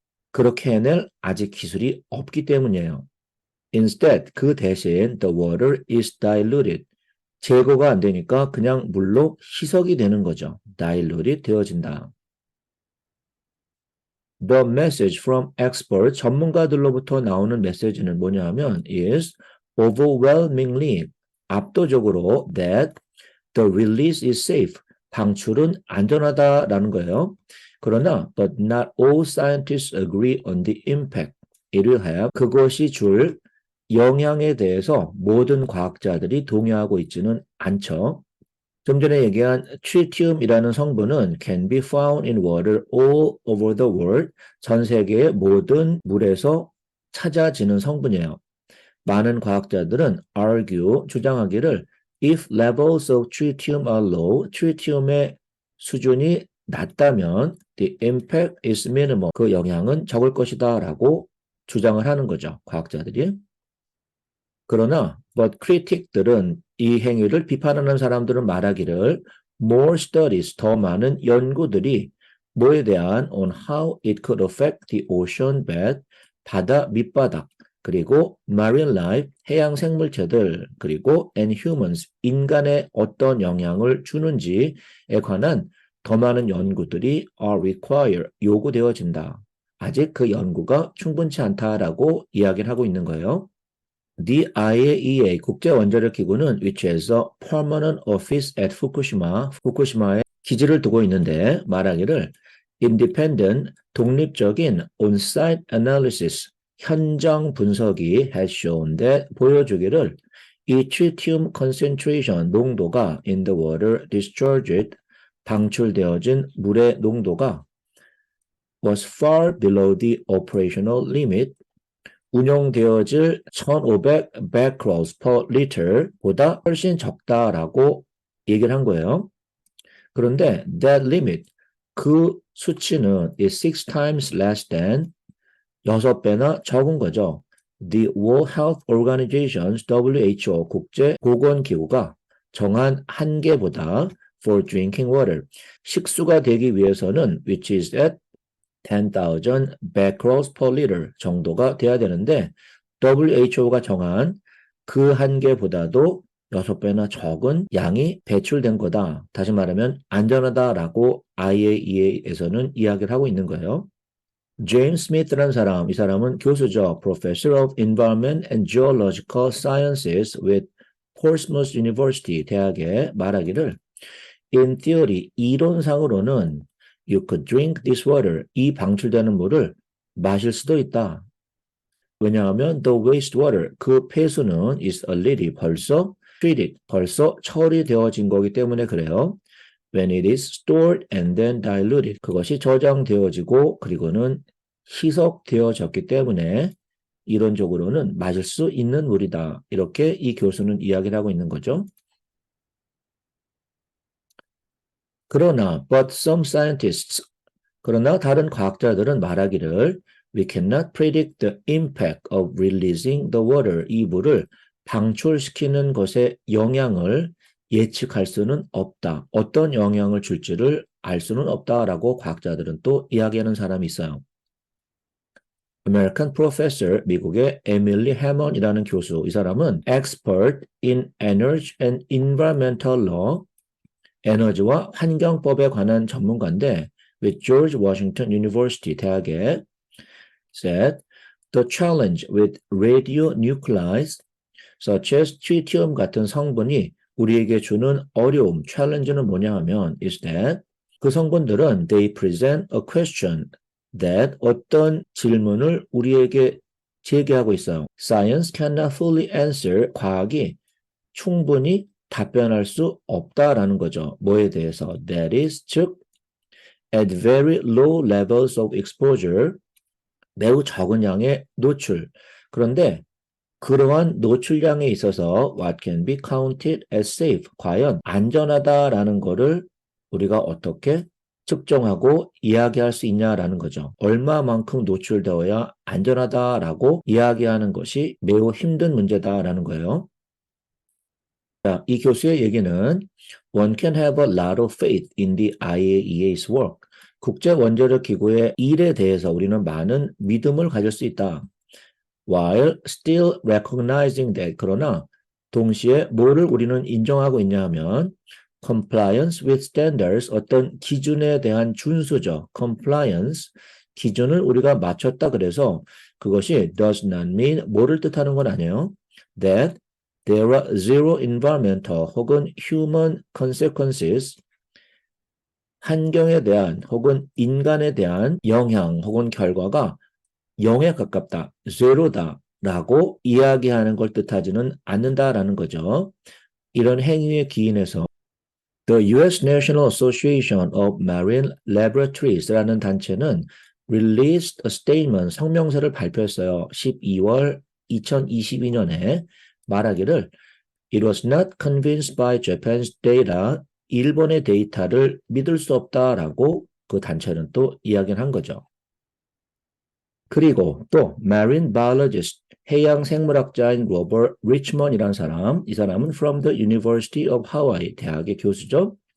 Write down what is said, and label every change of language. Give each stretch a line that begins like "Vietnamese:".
Korean: 그렇게 해낼 아직 기술이 없기 때문이에요.
English: Instead,
Korean: 그 대신
English: the water is diluted.
Korean: 제거가 안 되니까 그냥 물로 희석이 되는 거죠. diluted 되어진다.
English: The message from experts,
Korean: 전문가들로부터 나오는 메시지는 뭐냐 하면
English: is overwhelmingly,
Korean: 압도적으로
English: that the release is safe,
Korean: 방출은 안전하다라는 거예요. 그러나
English: but not all scientists agree on the impact it will have.
Korean: 그것이 줄 영향에 대해서 모든 과학자들이 동의하고 있지는 않죠. 좀 전에 얘기한 트리티움이라는 성분은
English: can be found in water all over the world.
Korean: 전 세계의 모든 물에서 찾아지는 성분이에요. 많은 과학자들은
English: argue,
Korean: 주장하기를
English: if levels of tritium are low,
Korean: 트리티움의 수준이 낮다면
English: the impact is minimal.
Korean: 그 영향은 적을 것이다 라고 주장을 하는 거죠. 과학자들이. 그러나
English: but
Korean: critic들은 이 행위를 비판하는 사람들은 말하기를
English: more studies,
Korean: 더 많은 연구들이 뭐에 대한
English: on how it could affect the ocean bed,
Korean: 바다 밑바닥, 그리고
English: marine life,
Korean: 해양 생물체들, 그리고
English: and humans,
Korean: 인간에 어떤 영향을 주는지에 관한 더 많은 연구들이
English: are required,
Korean: 요구되어진다. 아직 그 연구가 충분치 않다라고 이야기를 하고 있는 거예요.
English: The IAEA
Korean: 국제원자력기구는
English: which has a permanent office at Fukushima,
Korean: 후쿠시마에 기지를 두고 있는데 말하기를
English: independent,
Korean: 독립적인
English: on-site analysis,
Korean: 현장 분석이
English: has shown that
Korean: 보여주기를 이
English: tritium concentration,
Korean: 농도가
English: in the water discharged,
Korean: 방출되어진 물의 농도가
English: was far below the operational limit,
Korean: 운용되어질
English: 1500 becquerels per liter
Korean: 보다 훨씬 적다라고 얘기를 한 거예요. 그런데
English: that limit,
Korean: 그 수치는
English: is 6 times less than
Korean: 6배나 적은 거죠.
English: The World Health Organization's
Korean: WHO 국제보건기구가 정한 한계보다
English: for drinking water,
Korean: 식수가 되기 위해서는
English: which is at 10,000 becquerels per liter
Korean: 정도가 돼야 되는데 WHO가 정한 그 한계보다도 6배나 적은 양이 배출된 거다. 다시 말하면 안전하다라고 IAEA에서는 이야기를 하고 있는 거예요. 제임스 스미스라는 사람, 이 사람은 교수죠.
English: Professor of Environment and Geological Sciences with Portsmouth University
Korean: 대학에 말하기를
English: In theory,
Korean: 이론상으로는
English: You could drink this water.
Korean: 이 방출되는 물을 마실 수도 있다. 왜냐하면
English: the wastewater,
Korean: 그 폐수는
English: is already
Korean: 벌써
English: treated,
Korean: 벌써 처리되어진 거기 때문에 그래요.
English: When it is stored and then diluted,
Korean: 그것이 저장되어지고 그리고는 희석되어졌기 때문에 이론적으로는 마실 수 있는 물이다. 이렇게 이 교수는 이야기를 하고 있는 거죠. 그러나
English: but some scientists,
Korean: 그러나 다른 과학자들은 말하기를
English: We cannot predict the impact of releasing the water.
Korean: 이 물을 방출시키는 것의 영향을 예측할 수는 없다. 어떤 영향을 줄지를 알 수는 없다라고 과학자들은 또 이야기하는 사람이 있어요.
English: American professor,
Korean: 미국의 에밀리 해먼이라는 교수, 이 사람은
English: expert in energy and environmental law,
Korean: 에너지와 환경법에 관한 전문가인데
English: with George Washington University
Korean: 대학에
English: said the challenge with radionuclides such as tritium
Korean: 같은 성분이 우리에게 주는 어려움, challenge는 뭐냐 하면
English: is that
Korean: 그 성분들은
English: they present a question that
Korean: 어떤 질문을 우리에게 제기하고 있어요.
English: Science cannot fully answer.
Korean: 과학이 충분히 답변할 수 없다라는 거죠. 뭐에 대해서?
English: That is,
Korean: 즉
English: at very low levels of exposure,
Korean: 매우 적은 양의 노출. 그런데 그러한 노출량에 있어서
English: what can be counted as safe,
Korean: 과연 안전하다라는 거를 우리가 어떻게 측정하고 이야기할 수 있냐라는 거죠. 얼마만큼 노출되어야 안전하다라고 이야기하는 것이 매우 힘든 문제다라는 거예요. 자, 이 교수의 얘기는
English: One can have a lot of faith in the IAEA's work.
Korean: 국제원자력 기구의 일에 대해서 우리는 많은 믿음을 가질 수 있다.
English: While still recognizing that,
Korean: 그러나 동시에 뭐를 우리는 인정하고 있냐 하면
English: compliance with standards,
Korean: 어떤 기준에 대한 준수죠. compliance, 기준을 우리가 맞췄다 그래서 그것이
English: does not mean
Korean: 뭐를 뜻하는 건 아니에요.
English: that there are zero environmental
Korean: 혹은 human consequences, 환경에 대한 혹은 인간에 대한 영향 혹은 결과가 0에 가깝다, zero다 라고 이야기하는 걸 뜻하지는 않는다라는 거죠. 이런 행위에 기인해서 The U.S. National Association of Marine Laboratories 라는 단체는 released a statement, 성명서를 발표했어요. 12월 2022년에 말하기를
English: It was not convinced by Japan's data,
Korean: 일본의 데이터를 믿을 수 없다라고 그 단체는 또 이야기를 한 거죠. 그리고 또 marine biologist, 해양 생물학자인 로버트 리치먼이라는 사람, 이 사람은
English: from the University of Hawaii,
Korean: 대학의 교수죠.